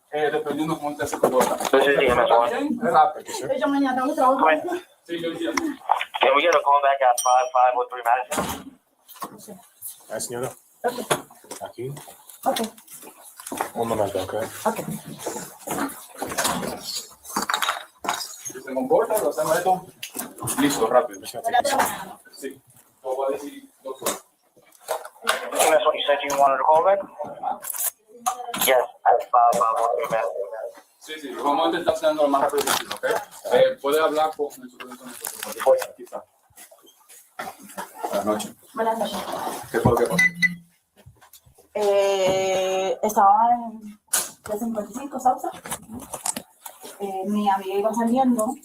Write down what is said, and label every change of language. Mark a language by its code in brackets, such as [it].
[es] Dependiendo cómo te se comporta. Es rápido. Yo mañana tengo que trabajar. Sí, yo entiendo. [en] Can we get a call back at 5503 Madison? [es] Señora. [en] Okay. [es] Aquí. [en] Okay. [es] Un momento, okay. [en] Okay. [es] Si se comporta, lo hacemos esto. Listo, rápido. Sí. Lo voy a decir 2 horas. [en] That's what you said you wanted to call back? Yes, at 5503 Madison. [es] Sí, sí, vamos a intentar hacerlo lo más rápido posible, ¿ok? Puede hablar con el supervisor. Aquí está. Buenas noches. Buenas noches. ¿Qué fue lo que pasó? Estaba en 55 Sausa. Mi amiga iba saliendo.